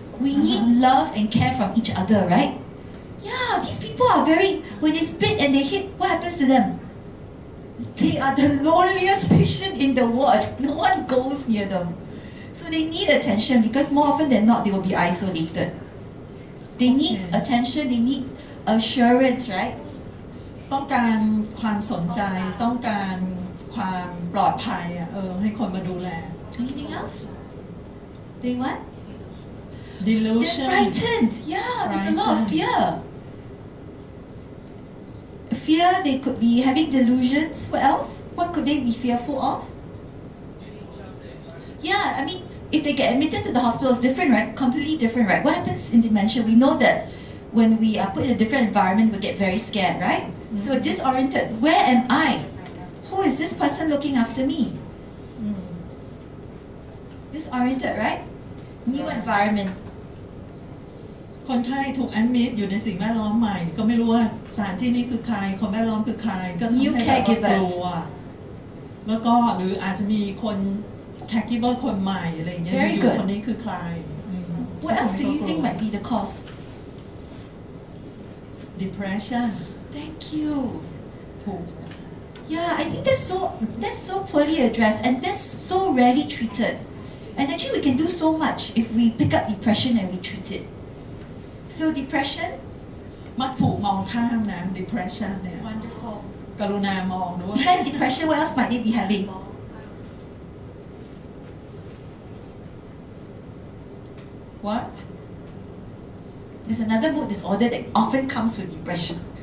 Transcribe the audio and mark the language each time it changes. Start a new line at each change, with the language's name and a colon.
English: We need love and care from each other, right? Yeah, these people are very, when they spit and they hit, what happens to them? They are the loneliest patient in the ward. No one goes near them. So they need attention because more often than not, they will be isolated. They need attention, they need assurance, right?
Thai: ต้องการความสนใจ ต้องการความปลอดภัยให้คนมาดูแล
English: Anything else? They what? Delusion. They're frightened. Yeah, there's a lot of fear. Fear, they could be having delusions. What else? What could they be fearful of? Yeah, I mean, if they get admitted to the hospital, it's different, right? Completely different, right? What happens in dementia? We know that when we are put in a different environment, we get very scared, right? So disoriented. Where am I? Who is this person looking after me? Disoriented, right? New environment.
Thai: คนไข้ถูกแอดมิดอยู่ในสิ่งแวดล้อมใหม่ ก็ไม่รู้ว่าสถานที่นี้คือใครคนแวดล้อมคือใครก็ทำให้แบบกลัวแล้วก็หรืออาจจะมีคนแคร์กิเวอร์คนใหม่อะไรอย่างเงี้ยอยู่คนนี้คือใคร
English: What else do you think might be the cause? Depression. Thank you.
Thai: ถูก
English: Yeah, I think that's so poorly addressed and that's so rarely treated. And actually we can do so much if we pick up depression and we treat it. So depression?
Thai: มักถูกมองข้ามนะ depression เนี่ย
English: Wonderful.
Thai: กรุณามองด้วย
English: Besides depression, what else might they be having? What? There's another mood disorder that often comes with depression.